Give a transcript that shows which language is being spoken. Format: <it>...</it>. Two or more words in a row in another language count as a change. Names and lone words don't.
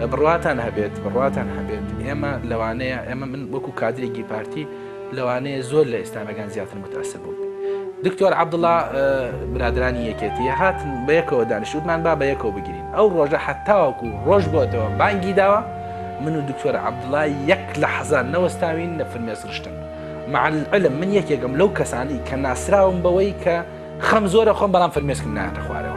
<ckb>بڕواتان هەبێت ئێمە لەوانەیە ئێمە من وەکو کادرێکی پارتی لەوانەیە زۆر لە ئێستامەکان زیاتر متەسر بوو. دکتۆر عەبدوڵڵا برادرانی یەکێتی هاتن بە یەکەوە دانیشتوتمان با بە یەکەوە بگرین. ئەو ڕۆژە حتاوەکو ڕۆژ بۆتەوە بانگی داوە من و دکتۆر عەبدوڵڵا یەک لەحظە نەوەستاوین لە فرمێسک ڕشتن.</ckb> <ar>مع العلم</ar> <ckb>من یەکێکم لەو کەسانی کە ناسراوم بەوەی کە خەم زۆرە خۆم بەڵام فرمێسکم نایەتە خوارەوە.</ckb>